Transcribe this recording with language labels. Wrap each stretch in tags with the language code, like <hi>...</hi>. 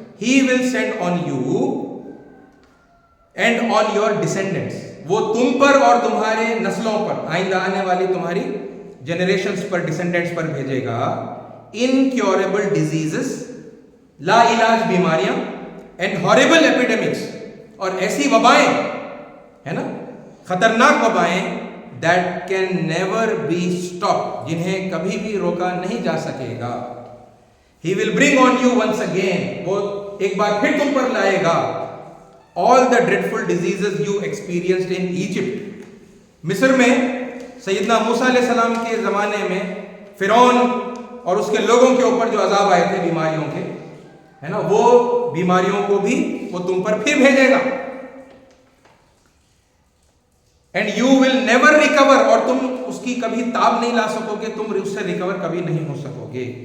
<en>he will send on you and on your descendants,</en> <ur>وہ تم پر اور تمہارے نسلوں پر، آئندہ آنے والی تمہاری جنریشنز پر، ڈسینڈنٹس پر بھیجے گا</ur> <en>incurable diseases,</en> <ur>لا علاج بیماریاں،</ur> <en>and horrible epidemics,</en> <ur>اور ایسی وبائیں، ہے نا، خطرناک وبائیں،</ur> <en>that can never be stopped،</en> <ur>جنہیں کبھی بھی روکا نہیں جا سکے گا.</ur> <en>He will bring on you once again،</en> <ur>وہ ایک بار پھر تم پر لائے گا</ur> <en>all the dreadful diseases you experienced in Egypt.</en> <ur>مصر میں سیدنا موسیٰ علیہ السلام کے زمانے میں فرعون اور اس کے لوگوں کے اوپر جو عذاب آئے تھے بیماریوں کے، ہے نا، وہ بیماریوں کو بھی وہ تم پر پھر بھیجے گا.</ur> <en>and you will never recover,</en> <ur>اور تم اس کی کبھی تاب نہیں لا سکو گے، تم اس سے ریکور کبھی نہیں ہو سکو گے.</ur>